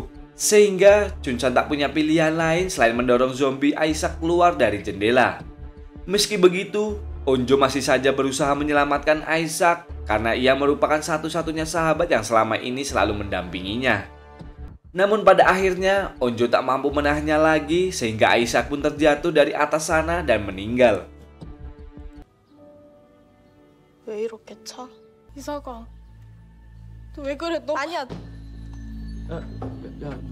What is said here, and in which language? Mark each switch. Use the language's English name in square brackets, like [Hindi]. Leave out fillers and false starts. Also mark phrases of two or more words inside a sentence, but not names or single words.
[Indonesian] Sehingga Junsang tak punya pilihan lain selain mendorong zombie Isaac keluar dari jendela. Meski begitu, Onjo masih saja berusaha menyelamatkan Isaac karena ia merupakan satu-satunya sahabat yang selama ini selalu mendampinginya. Namun pada akhirnya Onjo tak mampu menahannya lagi sehingga Isaac pun terjatuh dari atas sana dan meninggal. [Korean] 왜 이렇게 차? 이사가 너 왜 그래 너 아니야 야,